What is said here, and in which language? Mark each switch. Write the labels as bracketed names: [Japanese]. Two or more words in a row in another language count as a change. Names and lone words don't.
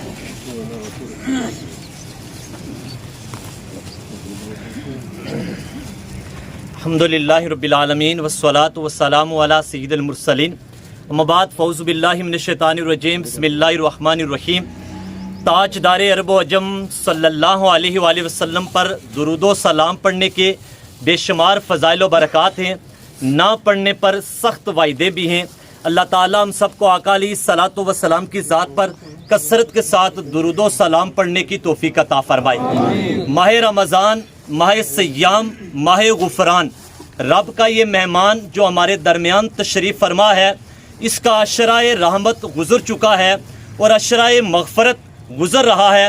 [Arabic] الحمد لله رب العالمين والصلاة والسلام على سيد المرسلين أما بعد فأعوذ بالله من الشيطان الرجيم بسم الله الرحمن الرحيم. [Urdu] تاجدار عرب و عجم [Arabic] صلى الله عليه وسلم [Urdu] پر درود و سلام پڑھنے کے بے شمار فضائل و برکات ہیں، نہ پڑھنے پر سخت وعدے بھی ہیں. اللہ تعالیٰ ہم سب کو آقا [Arabic] عليه الصلاة والسلام [Urdu] کی ذات پر کثرت کے ساتھ درود و سلام پڑھنے کی توفیق عطا فرمائے. ماہ رمضان، ماہ صیام، ماہ غفران، رب کا یہ مہمان جو ہمارے درمیان تشریف فرما ہے، اس کا عشرۂ رحمت گزر چکا ہے اور عشرۂ مغفرت گزر رہا ہے.